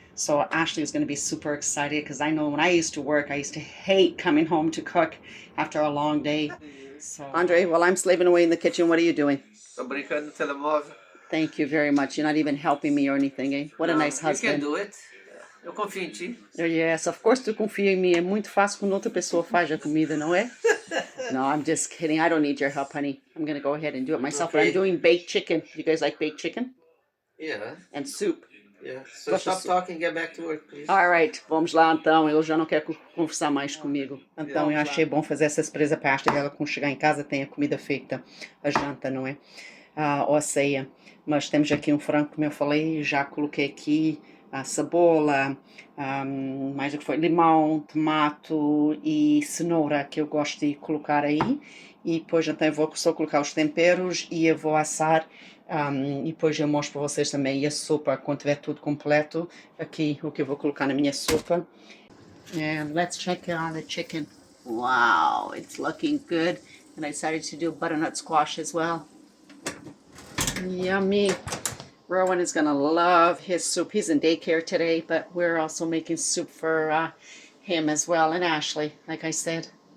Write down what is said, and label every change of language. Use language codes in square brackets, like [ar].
[en] So Ashley is going to be super excited because I know when I used to work, I used to hate coming home to cook after a long day. So, Andrei, while I'm slaving away in the kitchen, what are you doing? [pt] Fabricando telemóvel. [en] Thank you very much. You're not even helping me or anything, eh? What a nice husband. You can do it. [pt] Eu confio em ti. [en] Yes, of course [pt] tu confia em mim. É muito fácil quando outra pessoa faz a comida, não é? [en] No, I'm just kidding. I don't need your help, honey. I'm going to go ahead and do it myself. Okay. But I'm doing baked chicken. You guys like baked chicken? Yeah. And soup. Yeah. So stop talking and get back to work, please. All right. [pt] Vamos lá, então. Eu já não quero conversar mais comigo. Então, eu achei bom fazer essa surpresa para a Ashley dela. Quando chegar em casa, tem a comida feita. A janta, não é? Ou a ceia. Mas temos aqui um frango, como eu falei. Já coloquei aqui a cebola, mais o que foi, limão, tomato e cenoura, que eu gosto de colocar aí. E depois então eu vou só colocar os temperos e eu vou assar. E depois eu mostro para vocês também a sopa, quando tiver tudo completo, aqui o que eu vou colocar na minha sopa. [en] And let's check on the chicken. Wow, it's looking good. And I decided to do butternut squash as well. Yummy. Rowen is going to love his soup. He's in daycare today, but we're also making soup for him as well, and Ashley, like I said.